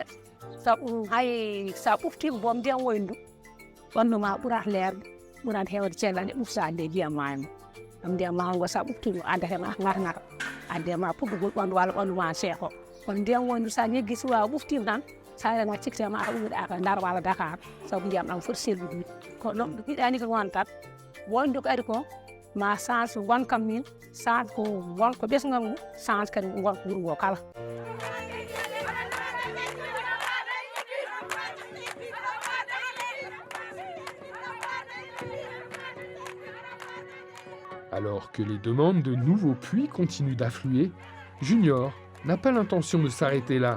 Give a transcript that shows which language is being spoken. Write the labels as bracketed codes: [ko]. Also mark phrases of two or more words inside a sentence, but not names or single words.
[ff] sabu hay sa ɓuftima boom ndiyam woyndu ɓanduma ɓurata leerde ɓurata hewde cellal e ɓuftade e ndiyam maayo ngo ɗum ndiyam maayo ngo sa ɓuftima addetema ngata addema puɗɗugol ɓandu walla ɓanduma seeko kono ndiyam woyndu sa ñeggi so wawa ɓuftima tan sa rena cikkitema ata ummiɗa ka Ndar walla Dakar sabu ndiyam ɗam foti sellude ko ɗum yiɗani ko won tan woyndu ko ari ko ma change gonkam min change ko gonko ɓesgal ngu change kadi gonko wuro ngo kala. [fr] Alors que les demandes de nouveaux puits continuent d'affluer, Junior n'a pas l'intention de s'arrêter là.